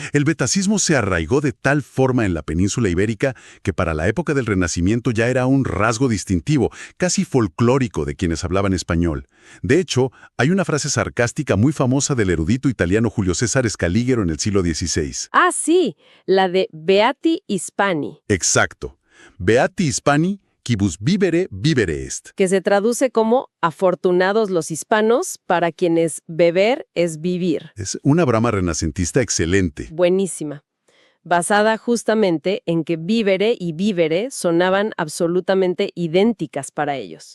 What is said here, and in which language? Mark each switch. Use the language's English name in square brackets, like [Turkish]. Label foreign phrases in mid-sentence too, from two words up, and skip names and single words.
[Spanish] El betacismo se arraigó de tal forma en la península ibérica que para la época del Renacimiento ya era un rasgo distintivo, casi folclórico de quienes hablaban español. De hecho, hay una frase sarcástica muy famosa del erudito italiano Julio César Scaliger en el siglo XVI. Ah, sí, la de [Latin] Beati Hispani, [Spanish] Exacto. [Latin] Beati Hispani, quibus vivere vivere est. [Spanish] que se traduce como afortunados los hispanos, para quienes beber es vivir. Es una brama renacentista excelente. Buenísima. Basada justamente en que vivere y vivere sonaban absolutamente idénticas para ellos.